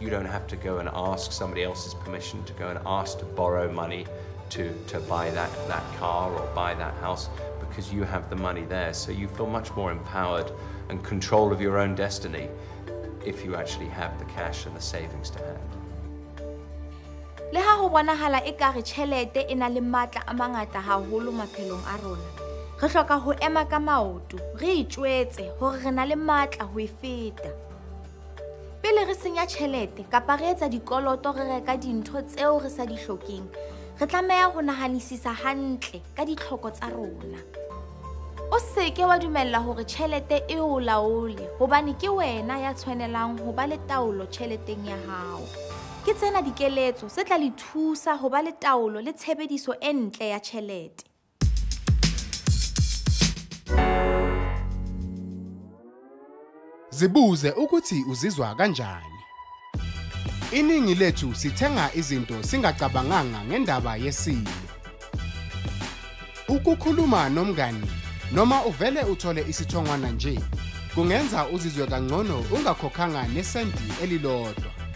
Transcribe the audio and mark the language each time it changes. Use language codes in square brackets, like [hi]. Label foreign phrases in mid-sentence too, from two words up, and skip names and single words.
[en] You don't have to go and ask somebody else's permission to go and ask to borrow money to buy that car or buy that house, because you have the money there. So you feel much more empowered and control of your own destiny if you actually have the cash and the savings to hand. [st] Le ha ho bonahala ekare tjhelete e na le matla a mangata haholo maphelong a rona, re hloka ho ema ka maoto, re itjwetse hore re na le matla ho e feta. Pele re senya tjhelete kapa re etsa dikoloto re reka dintho tseo re sa di hlokeng, re tlameha ho nahanisisa hantle ka ditlhoko tsa rona. O seke wa dumella hore tjhelete e o laole, hobane ke wena ya tshwanelang ho ba le taolo tjheleteng ya hao. Ke tsena dikeletso se tla le thusa ho ba le taolo le tshebediso e ntle ya tjhelete. [zu] Zibuze ukuthi uzizwa kanjani. Iningi lethu sithenga izinto singacabanganga ngendaba yesimo. Ukukhuluma nomngani noma uvele uthole isithongwana nje kungenza uzizwe kangcono ungakhokhanga nesenti elilodwa.